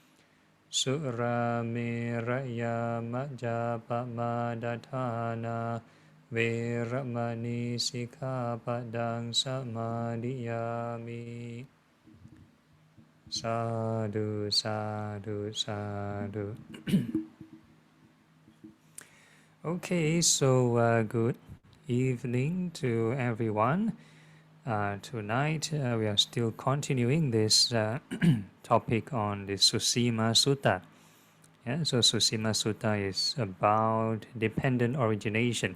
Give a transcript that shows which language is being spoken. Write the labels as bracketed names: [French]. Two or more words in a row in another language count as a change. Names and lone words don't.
[Pali] Surameraya majjapamadatthāna viramani sikkhapadang samadhiyami. Sadhu, sadhu, sadhu. [English] Okay, so good evening to everyone. Tonight we are still continuing this topic on the Susima Sutta. Yeah, so Susima Sutta is about dependent origination.